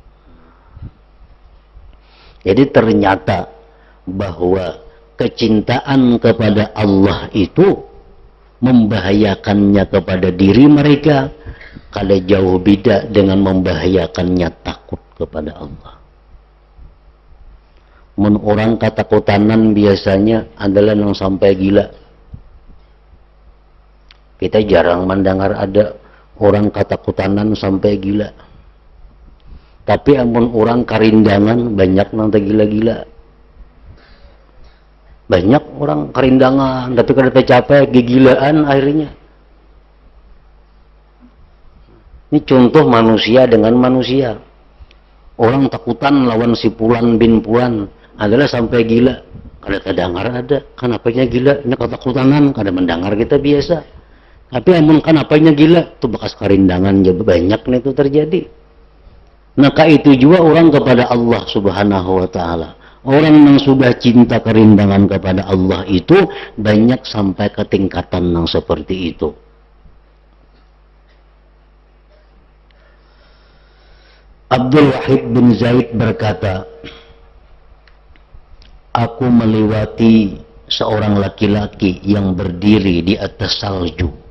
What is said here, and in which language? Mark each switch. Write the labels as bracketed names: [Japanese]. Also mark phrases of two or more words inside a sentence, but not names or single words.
[Indonesian] Jadi ternyata bahwa kecintaan kepada Allah itu membahayakannya kepada diri mereka, kalau jauh beda dengan membahayakannya takut kepada Allah. Orang ketakutan biasanya adalah yang sampai gila. Kita jarang mendengar ada orang ketakutan sampai gila. [Banjar] Tapi amun orang karindangan banyak nang gila-gila. Banyak orang karindangan tapi kada capek gigilaan akhirnya. [Indonesian] Ini contoh manusia dengan manusia. Orang takutan lawan si Pulan bin Pulan adalah sampai gila. [Banjar] Kada terdengar ada. Kenapanya gila? Ini ketakutanan. Kada mendengar kita biasa. Tapi amun kenapanya gila? Itu bekas karindangan jadi banyak nih itu terjadi. [Indonesian] Maka itu juga orang kepada Allah [Arabic] سبحانه وتعالى. [Indonesian] Orang yang sudah cinta kerindangan kepada Allah itu banyak sampai ke tingkatan yang seperti itu. Abdul Wahid bin Zaid berkata, aku melewati seorang laki-laki yang berdiri di atas salju.